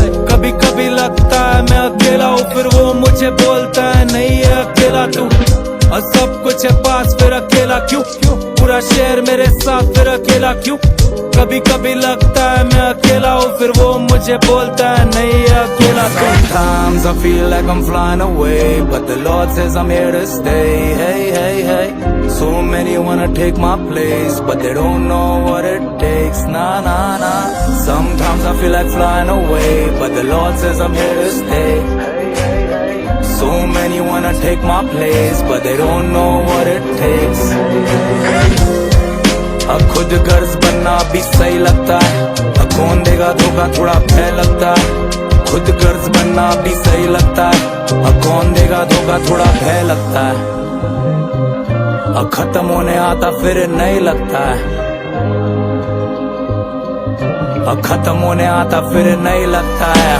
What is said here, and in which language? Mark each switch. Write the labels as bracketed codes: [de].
[hi] कभी कभी लगता है मैं अकेला हूँ, फिर वो मुझे बोलता है नहीं है अकेला तू। और सब कुछ है पास फिर अकेला क्यों? पूरा शहर मेरे साथ फिर अकेला क्यों? कभी कभी लगता है मैं अकेला हूँ, फिर वो मुझे बोलता है नहीं है अकेला तू। [en] Sometimes I feel like I'm flying away, but the Lord says I'm here to stay. Hey, hey, hey. So many wanna take my place, but they don't know what it takes. Nah, nah, nah. Sometimes I feel like flying away, but the Lord says I'm here to stay. So many wanna take my place, but they don't know what it takes. [hi] अब खुद गर्ज बनना भी सही लगता है, अब कौन देगा धोखा थोड़ा भय लगता है। खुद गर्ज बनना भी सही लगता है, अब कौन देगा धोखा थोड़ा भय लगता है। अब खत्म होने आता फिर नहीं लगता है, अब खत्म होने आता फिर नहीं लगता है।